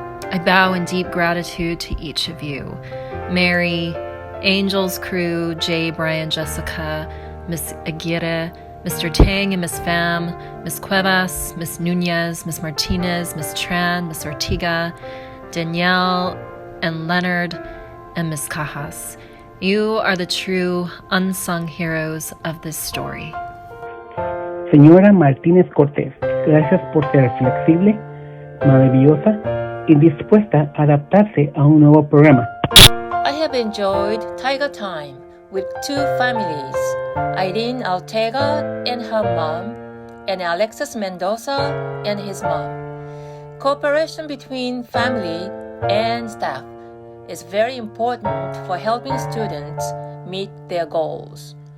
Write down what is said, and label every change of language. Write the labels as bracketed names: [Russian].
[English] I bow in deep gratitude to each of you. Mary, Angel's crew, Jay, Brian, Jessica, Miss Aguirre, Mr. Tang and Miss Pham, Miss Cuevas, Miss Nunez, Miss Martinez, Miss Tran, Miss Ortiga, Danielle, and Leonard, and Miss Cajas. You are the true unsung heroes of this story. [Spanish] Señora Martínez Cortés, gracias por ser flexible, maravillosa y dispuesta a adaptarse a un nuevo programa. [English] I have enjoyed Tiger Time with two families, Irene Ortega and her mom, and Alexis Mendoza and his mom. Cooperation between family and staff is very important for helping students meet their goals.